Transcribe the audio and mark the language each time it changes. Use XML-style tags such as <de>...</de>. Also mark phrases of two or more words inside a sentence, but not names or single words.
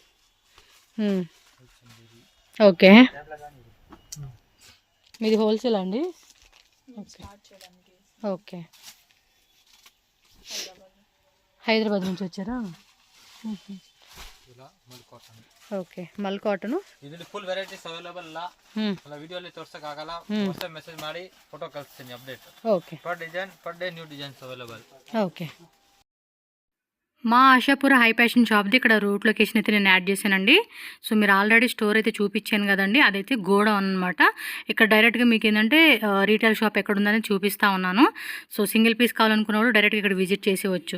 <te>ఓకే, మీది హోల్సేల్ అండి? ఓకే, హైదరాబాద్ నుంచి వచ్చారా? ఓకే, మల్ కాటన్.</te> <kn>ಇದರಲ್ಲಿ</kn> <en>full varieties available</en> <kn>ಇಲ್ಲ, ಅಲ್ಲ ವಿಡಿಯೋಲಿ ತೋರ್ಸಕ್ಕೆ ಆಗಲ್ಲ.</kn> <en>WhatsApp message</en> <kn>ಮಾಡಿ ಫೋಟೋ ಕಳಿಸ್ತೀನಿ ಅಪ್ಡೇಟ್.</kn> <te>ఓకే,</te> <en>per day new designs available.</en> <te>ఓకే. మా ఆశాపుర హై ఫ్యాషన్ షాప్ది ఇక్కడ</te> <en>route location</en> <te>అయితే నేను యాడ్ చేశానండి. సో మీరు</te> <en>already store</en> <te>అయితే చూపించాను కదండి, అదైతే గోడౌన్ అనమాట. ఇక్కడ డైరెక్ట్గా మీకు ఏంటంటే</te> <en>retail shop</en> <te>ఎక్కడ ఉందని చూపిస్తూ ఉన్నాను. సో</te> <en>single piece</en> <te>కావాలనుకున్న వాళ్ళు డైరెక్ట్గా ఇక్కడ విజిట్ చేసేవచ్చు.</te>